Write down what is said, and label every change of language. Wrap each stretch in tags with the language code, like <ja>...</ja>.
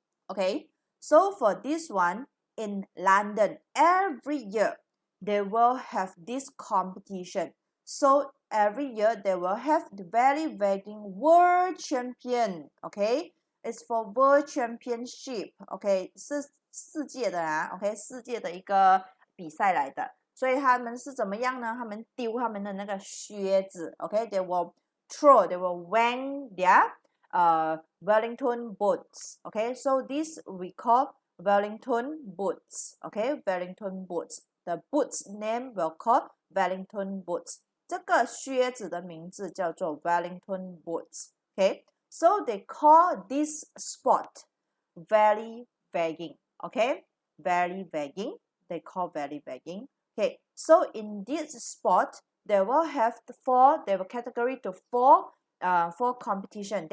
<en>Okay, so for this one, in London, every year they will have this competition. So every year they will have the rally wagging world champion. Okay, it's for world championship.</en> <zh>OK， 是世界的啊。 OK， 世界的一个比赛来的。所以他们是怎么样呢？他们丢他们的那个靴子。</zh> <en>OK，they will throw, they will wang their Wellington boots. Okay, so this we call Wellington boots. Okay, Wellington boots. The boots name will call Wellington boots.</en> <zh>这个靴子的名字叫做 Wellington boots.</zh> <en>Okay, so they call this sport valley wagging. Okay, valley wagging. They call valley wagging. Okay, so in this sport, they will have they will category to four competition.</en>